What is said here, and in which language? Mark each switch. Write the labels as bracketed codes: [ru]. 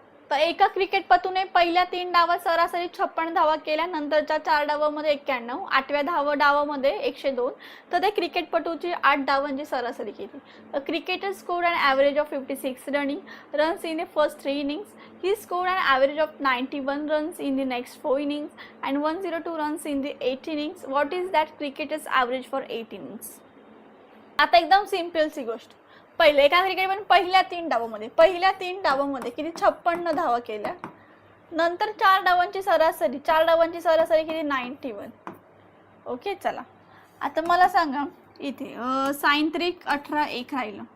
[mr] तर एका क्रिकेटपटूने पहिल्या 3 डावात सरासरी 56 धावा केल्या, नंतरच्या 4 डावामध्ये 91, 8व्या डावामध्ये 102. तर त्या क्रिकेटपटूची 8 डावांची सरासरी केली. तर [en] Cricketer scored an average of 56 runs in the first 3 innings. He scored an average of 91 runs in the next 4 innings and 102 runs in the 8 innings. What is that cricketer's average for 8 innings? [mr] आता एकदम simple C गोष्ट. पहिले एका क्रिकेटमध्ये पहिल्या 3 डावामध्ये किती 56 धावा केल्या, नंतर 4 डावांची सरासरी किती 91. ओके चला आता मला सांगा इथे साइन त्रिक 18 1 राहिलं.